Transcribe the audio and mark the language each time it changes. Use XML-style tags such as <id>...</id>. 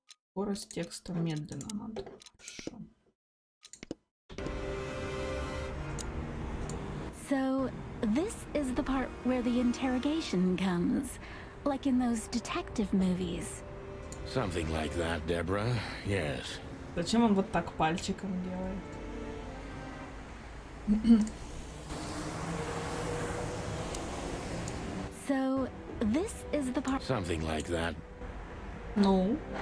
<ru>Скорость текста медленно надо. Хорошо.</ru> <en>So, this is the part where the interrogation comes, like in those detective movies. Something like that, Deborah. Yes.</en> <ru>Зачем он вот так пальчиком делает?</ru> <en>So, this is the part. Something like that.</en> <ru>Ну.</ru>